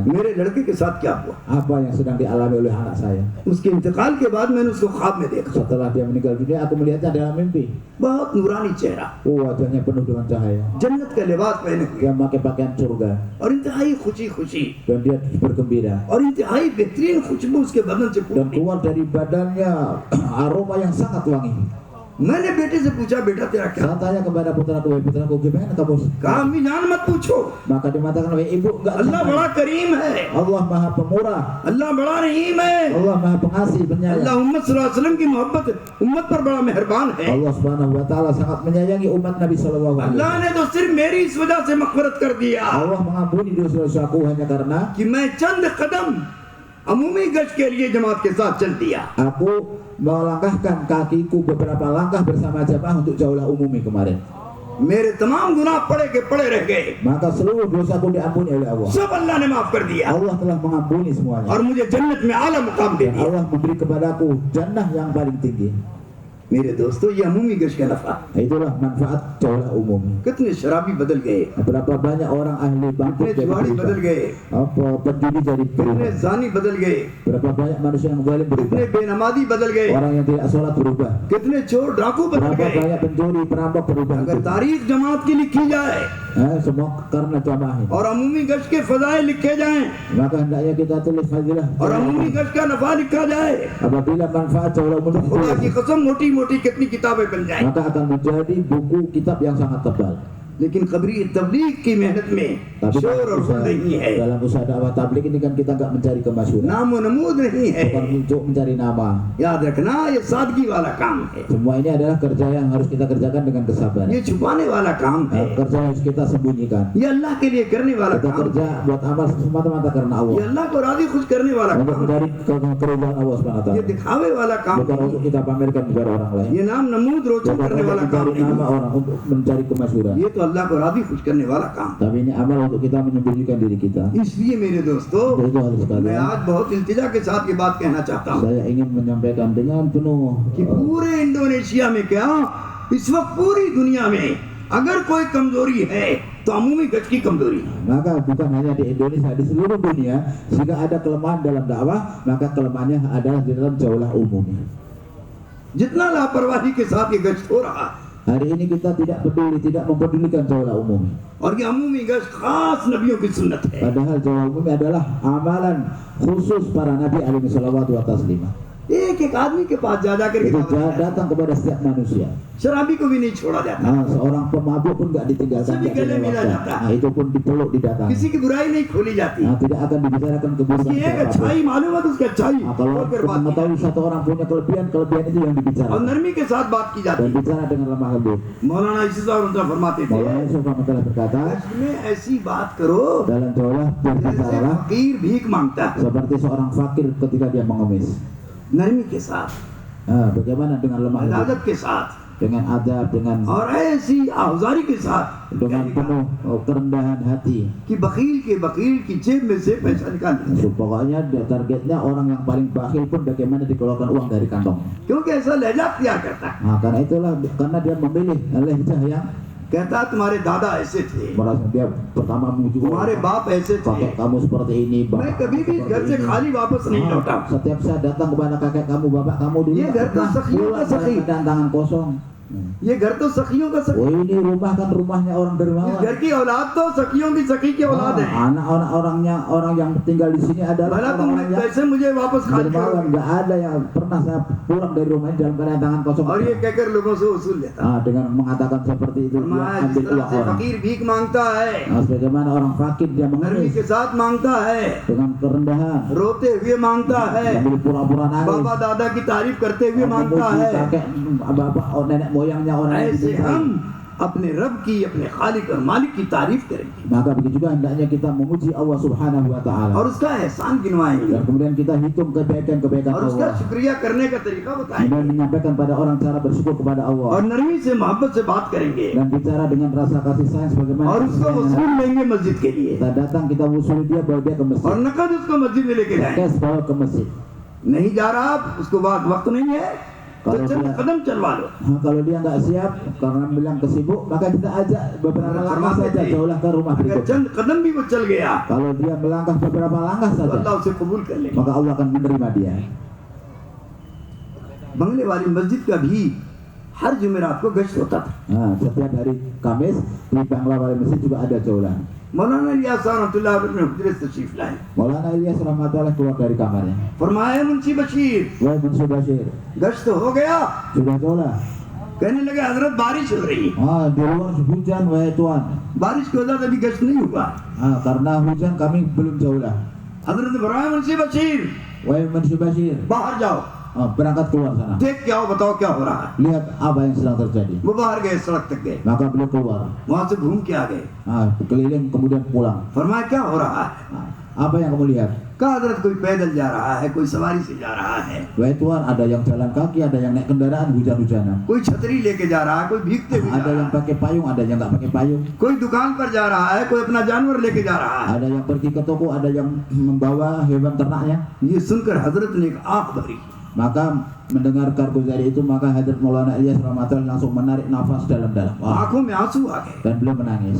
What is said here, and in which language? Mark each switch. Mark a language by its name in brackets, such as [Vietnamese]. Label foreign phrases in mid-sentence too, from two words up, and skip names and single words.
[Hindi] मेरे लड़के के साथ क्या हुआ। [Indonesian] apa yang sedang dialami oleh anak saya. [Hindi] उसके इंतकाल के बाद मैंने उसको ख्वाब में देखा, [Indonesian] Setelah dia meninggal dunia, aku melihatnya dalam mimpi. [Hindi] बहुत नूरानी चेहरा, [Indonesian] Wajahnya penuh dengan cahaya. [Hindi] जन्नत का लिबास पहने हुए [Indonesian] Dia memakai pakaian surga [Hindi] और इंतहाई खुशी खुशी [Indonesian] dan dia bergembira. [Hindi] और इंतहाई बेहतरीन खुशबू उसके बदन से [Indonesian] Dan [Hindi] फूटी। [Indonesian] keluar dari badannya aroma yang sangat wangi. [Hindi] मैंने बेटे से पूछा, बेटा तेरा क्या? [Indonesian] Saya tanya kepada putraku, "Wahai putraku, gimana kamu?" [Hindi] कहा अम्मी जान मत पूछो, [Indonesian] Maka dia mengatakan, "Wahai ibu, enggak [Hindi] अल्लाह [Indonesian] jangan. [Hindi] बड़ा करीम है, [Indonesian] Allah Maha Pemurah, [Hindi] अल्लाह बड़ा रहीम है, [Indonesian] Allah Maha Pengasih, Penyayang. [Hindi] अल्लाह उम्मत [Arabic] صلى الله عليه وسلم [Hindi] की मोहब्बत उम्मत पर बड़ा मेहरबान है। [Indonesian] Allah [Arabic] سبحانه وتعالى [Indonesian] sangat menyayangi umat Nabi [Arabic] صلى الله عليه [Hindi] अल्लाह [Indonesian] wasallam. [Hindi] ने तो सिर्फ मेरी इस वजह से मग़फ़िरत कर दिया [Indonesian] Allah mengampuni dosa-dosaku hanya karena [Hindi] कि मैं चंद कदम अमूमी गश्त के लिए जमात के साथ चल दिया। [Indonesian] aku melangkahkan kakiku beberapa langkah bersama jamaah untuk jaulah umumi kemarin. [Hindi] मेरे तमाम गुनाह पड़े के पड़े रह गए, [Indonesian] Maka seluruh dosaku diampuni oleh Allah. [Hindi] सब अल्लाह ने माफ कर दिया [Indonesian] Allah telah mengampuni semuanya. [Hindi] और मुझे जन्नत में आला मुकाम दे [Indonesian] Dan [Hindi] दिया। [Indonesian] Allah memberi kepadaku jannah yang paling tinggi. [Hindi] मेरे दोस्तों, ये अमूमी गश्त का नफा। [Indonesian] Itulah manfaat jaulah umumi. [Hindi] कितने शराबी बदल गए, [Indonesian] Berapa banyak orang ahli bangkit [Hindi] कितने [Indonesian] jadi [Hindi] जुआरी [Indonesian] berubah. [Hindi] बदल गए, [Indonesian] Apa penjudi jadi [Hindi] कितने [Indonesian] berubah. [Hindi] जानी बदल गए, [Indonesian] Berapa banyak manusia yang zalim berubah. [Hindi] कितने बेनमाजी बदल गए, [Indonesian] Orang yang tidak sholat berubah. [Hindi] कितने चोर डाकू बदल [Indonesian] Berapa [Hindi] गए। [Indonesian] banyak pencuri, perampok berubah. [Hindi] अगर तारीख जमात की लिखी जाए [Indonesian] Semua karena jamaah ini. [Hindi] और अमूमी गश्त के फजाइल लिखे जाएं [Indonesian] Maka hendaknya kita tulis fadilah. [Hindi] और अमूमी गश्त का नफा लिखा जाए, [Indonesian] Apabila manfaat jaulah umumi [Hindi] खुदा की [Indonesian] ditulis, [Hindi] कसम मोटी मोटी कितनी किताबें बन जाएं। [Indonesian] maka akan menjadi buku kitab yang sangat tebal. [Hindi] लेकिन कबरी तबलीग की मेहनत में [Indonesian] Tapi [Hindi] शोर और गुल नहीं है, [Indonesian] dalam usaha dakwah tabligh ini kan kita nggak mencari kemasyhuran, [Hindi] नाम और नमूद नहीं है। [Indonesian] bukan untuk mencari nama. [Hindi] याद रखना, ये सादगी वाला काम है, [Indonesian] Semua ini adalah kerja yang harus kita kerjakan dengan kesabaran. [Hindi] ये छुपाने वाला काम है, [Indonesian] Kerja yang harus kita sembunyikan. [Hindi] ये अल्लाह के लिए करने वाला [Indonesian] Kita [Hindi] काम [Indonesian] kerja [Hindi] है, [Indonesian] buat amal semata-mata karena [Hindi] ये [Indonesian] Allah, [Hindi] अल्लाह को राजी खुश करने वाला [Indonesian] untuk [Hindi] काम है, [Indonesian] mencari keridhaan Allah [Arabic] سبحانه و [Hindi] ये [Indonesian] taala, [Hindi] दिखावे वाला काम [Indonesian] bukan [Hindi] नहीं [Indonesian] untuk [Hindi] है, [Indonesian] kita pamerkan kepada orang lain, [Hindi] ये नाम नमूद रोशन [Indonesian] bukan [Hindi] करने [Indonesian] untuk [Hindi] वाला काम [Indonesian] mencari [Hindi] नहीं [Indonesian] nama [Hindi] है, [Indonesian] orang, untuk mencari kemasyhuran. [Hindi] ये तो अल्लाह को राजी खुश करने वाला काम है। [Indonesian] Tapi ini amal untuk kita menyembunyikan diri kita. [Hindi] इसलिए मेरे दोस्तों, [Indonesian] Itu harus [Hindi] मैं [Indonesian] sekalian. [Hindi] आज बहुत इल्तिजा के साथ ये बात कहना चाहता हूँ [Indonesian] Saya ingin menyampaikan dengan penuh [Hindi] कि पूरे इंडोनेशिया में क्या, इस वक्त पूरी दुनिया में अगर कोई कमजोरी है तो अमूमी गज की कमजोरी है। [Indonesian] maka bukan hanya di Indonesia, di seluruh dunia, jika ada kelemahan dalam dakwah, maka kelemahannya adalah di dalam jaulah umumi. [Hindi] जितना लापरवाही के साथ ये गश्त हो रहा है [Indonesian] Hari ini kita tidak peduli, tidak mempedulikan jaulah umumi. [Hindi] और ये अमूमी गश्त खास नबियों की सुन्नत है। [Indonesian] Padahal jaulah umumi adalah amalan khusus para nabi [Arabic] عليه صلوات و تسليمة. [Hindi] एक एक आदमी के पास जा जाकर के [Indonesian] Itu [Hindi] दावत है। [Indonesian] datang kepada setiap manusia. [Hindi] शराबी को भी नहीं छोड़ा जाता, [Indonesian] Seorang pemabuk pun nggak ditinggalkan, Sini nggak kalian bila dilewatkan. datang. Itu pun dipeluk, didatangi. [Hindi] किसी की बुराई नहीं खोली जाती। [Indonesian] Tidak akan dibicarakan keburukan [Hindi] उसकी एक [Indonesian] siapapun. [Hindi] अच्छाई मालूम है तो उसकी अच्छाई [Indonesian] Kalau [Hindi] खोल कर बात की [Indonesian] mengetahui [Hindi] जाती [Indonesian] satu orang punya kelebihan, kelebihan itu yang [Hindi] है। और [Indonesian] dibicarakan [Hindi] नरमी के साथ बात की जाती [Indonesian] dan [Hindi] है। [Indonesian] bicara dengan lemah lembut. [Hindi] मौलाना इसी तरह फरमाते थे, [Indonesian] Maulana Yusuf telah berkata, [Hindi] गश्त में ऐसी बात करो [Indonesian] dalam jaulah [Hindi] जैसे [Indonesian] berbicaralah [Hindi] फकीर भीख मांगता है, [Indonesian] seperti seorang fakir ketika dia mengemis. [Hindi] नरमी के साथ, [Indonesian] Bagaimana dengan lemah lembut, [Hindi] अदालत के साथ [Indonesian] dengan adab, dengan [Hindi] और ऐसी आहुजारी के साथ [Indonesian] penuh kerendahan hati. [Hindi] कि बकील की जेब में से पैसा निकाल लिया। [Indonesian] Pokoknya targetnya orang yang paling bakhil pun bagaimana dikeluarkan uang dari kantongnya. [Hindi] क्योंकि ऐसा लहजा अख्तियार करता है, [Indonesian] Karena itulah, karena dia memilih lehjah yang [Hindi] कहता है तुम्हारे दादा ऐसे थे, [Indonesian] merasa dia pertama memuji [Hindi] तुम्हारे [Indonesian] orang. [Hindi] बाप ऐसे थे। [Indonesian] Kakek kamu seperti ini, [Hindi] मैं [Indonesian] bapak [Hindi] कभी भी [Indonesian] kamu [Hindi] घर से [Indonesian] seperti ini. [Hindi] खाली वापस नहीं लौटा। [Indonesian] Setiap saya datang kepada kakek kamu, bapak kamu dulu, Iya, nggak [Hindi] घर तो [Indonesian] pernah [Hindi] सखियों का [Indonesian] pulang [Hindi] सखी। [Indonesian] dengan tangan kosong. [Hindi] ये घर तो सखियों का सखी, [Indonesian] Oh, ini rumah kan rumahnya orang [Hindi] इस [Indonesian] dermawan. [Hindi] घर की औलाद तो सखियों की सखी की औलाद है। [Indonesian] Anak orang yang tinggal di sini adalah [Hindi] भला तुम [Indonesian] orang-orang yang [Hindi] कैसे मुझे वापस खाली [Indonesian] dermawan. [Hindi] करोगे? [Indonesian] Nggak ada yang pernah saya pulang dari rumah ini dalam keadaan tangan kosong. [Hindi] और ये कहकर लोगों से वसूल लेता। [Indonesian] Dengan mengatakan seperti itu, dia [Hindi] फरमाया जिस [Indonesian] ambil [Hindi] तरह [Indonesian] uang [Hindi] से [Indonesian] orang. [Hindi] फकीर भीख मांगता है, [Indonesian] Sebagaimana orang fakir dia [Hindi] नरमी [Indonesian] mengemis [Hindi] के साथ मांगता है, [Indonesian] dengan kerendahan, [Hindi] रोते हुए मांगता है, [Indonesian] sambil pura-pura nangis. [Hindi] बाबा दादा की तारीफ करते हुए मांगता [Indonesian] Memuji [Hindi] है, [Indonesian] kakek, bapak, nenek moyangnya orang yang [Hindi] ऐसे [Indonesian] dicintai. [Hindi] हम अपने रब की, अपने खालिक और मालिक की तारीफ करेंगे [Indonesian] Maka begitu juga hendaknya kita memuji Allah [Arabic] سبحانه وتعالى. [Hindi] और उसका एहसान गिनवाएंगे [Indonesian] Dan kemudian kita hitung kebaikan-kebaikan [Hindi] और उसका [Indonesian] Allah. [Hindi] शुक्रिया करने का तरीका [Indonesian] Dan [Hindi] बताएंगे [Indonesian] menyampaikan pada orang cara bersyukur kepada [Hindi] और [Indonesian] Allah. [Hindi] नरमी से मोहब्बत से बात करेंगे [Indonesian] Dan bicara dengan rasa kasih sayang sebagaimana [Hindi] और [Indonesian] kasih [Hindi] उसको [Indonesian] sayang yang [Hindi] वसूल लेंगे मस्जिद के लिए [Indonesian] kita datang, kita usuli dia, bawa dia ke [Hindi] और [Indonesian] masjid. [Hindi] नकद उसको मस्जिद में लेके जाएंगे [Indonesian] Cash bawa ke masjid. [Hindi] नहीं जा रहा आप उसको बाद वक्त नहीं है तो [Indonesian] kalau [Hindi] चंद [Indonesian] dia- [Hindi] कदम चलवा लो [Indonesian] Kalau dia nggak siap karena bilang kesibuk, maka kita ajak beberapa langkah [Hindi] फरमाते [Indonesian] saja, [Hindi] थे, [Indonesian] jauhlah ke rumah [Hindi] अगर [Indonesian] berikutnya. [Hindi] चंद कदम भी वो चल गया [Indonesian] Kalau dia melangkah beberapa langkah [Hindi] तो [Indonesian] saja, [Hindi] अल्लाह उसे कबूल कर लेगा [Indonesian] maka Allah akan menerima dia. [Hindi] बंगले वाली मस्जिद का भी हर जुमेरात को गश्त होता था [Indonesian] Nah, setiap hari Kamis di Bangla Wali Masjid juga ada jaulan. [Hindi] मौलाना इलियास [Arabic] رحمة الله عليه [Hindi] अपने हुजरे से तशरीफ लाए [Indonesian] Maulana Ilyas rahmatullah keluar dari kamarnya. [Hindi] फरमाया मुंशी बशीर [Indonesian] Wahai Munsif Bashir, [Hindi] गश्त हो गया [Indonesian] sudah jaulah. [Hindi] कहने लगे हजरत बारिश हो रही है [Indonesian] Di luar hujan wahai Tuan. [Hindi] बारिश की वजह से अभी गश्त नहीं हुआ [Indonesian] Karena hujan kami belum jaulah. [Hindi] हजरत ने फरमाया मुंशी बशीर [Indonesian] Wahai Munsif Bashir, [Hindi] बाहर जाओ [Indonesian] berangkat keluar sana. [Hindi] देख के आओ बताओ क्या हो रहा है [Indonesian] Lihat apa yang sedang terjadi. [Hindi] वो बाहर गए सड़क तक गए [Indonesian] Maka beliau keluar. [Hindi] वहां से घूम के आ गए [Indonesian] Keliling kemudian pulang. [Hindi] फरमाया क्या हो रहा है [Indonesian] Apa yang kamu lihat? [Hindi] कहा हजरत कोई पैदल जा रहा है कोई सवारी से जा रहा है [Indonesian] Wahai Tuan, ada yang jalan kaki, ada yang naik kendaraan hujan-hujanan. [Hindi] कोई छतरी लेके जा रहा है कोई भीगते हुए जा [Indonesian] Ada [Hindi] रहा [Indonesian] yang [Hindi] है [Indonesian] pakai payung, ada yang nggak pakai payung. [Hindi] कोई दुकान पर जा रहा है कोई अपना जानवर लेके जा रहा है [Indonesian] Ada yang pergi ke toko, ada yang membawa hewan ternaknya. [Hindi] ये सुनकर हजरत ने एक आंख भरी [Indonesian] Maka mendengar Kargozari itu, maka Hadrat Maulana Ilyas rahmatullah langsung menarik nafas dalam-dalam. [Hindi] आंखों में आंसू आ गए [Indonesian] Dan beliau menangis.